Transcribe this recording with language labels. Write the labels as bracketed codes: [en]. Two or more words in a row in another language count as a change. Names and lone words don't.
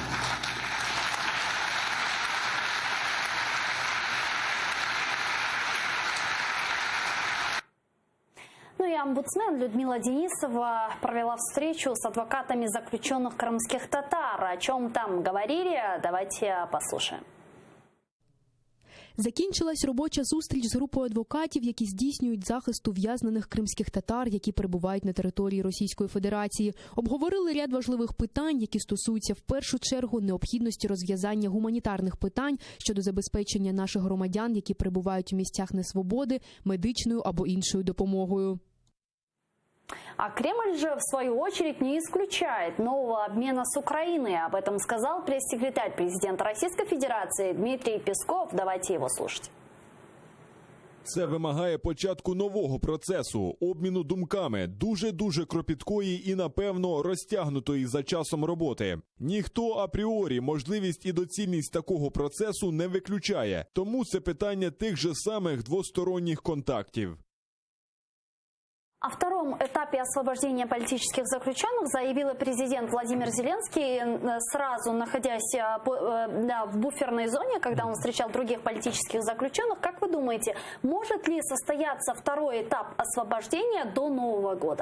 [ru] Ну и омбудсмен Людмила Денисова провела встречу с адвокатами заключенных крымских татар. О чем там говорили, давайте послушаем. [uk] Закінчилась робоча зустріч з групою адвокатів, які здійснюють захист ув'язнених кримських татар, які перебувають на території Російської Федерації. Обговорили ряд важливих питань, які стосуються в першу чергу необхідності розв'язання гуманітарних питань щодо забезпечення наших громадян, які перебувають у місцях несвободи, медичною або іншою допомогою. [ru] А Кремль же, в свою очередь, не исключает нового обмена с Украиной. Об этом сказал пресс-секретарь президента Российской Федерации Дмитрий Песков. Давайте его слушать. [uk] Це вимагає початку нового процесу, обміну думками, дуже-дуже кропіткої і, напевно, розтягнутої за часом роботи. Ніхто апріорі можливість і доцільність такого процесу не виключає. Тому це питання тих же самих двосторонніх контактів. [ru] О втором этапе освобождения политических заключенных заявил и президент Владимир Зеленский, сразу находясь в буферной зоне, когда он встречал других политических заключенных. Как вы думаете, может ли состояться второй этап освобождения до Нового года?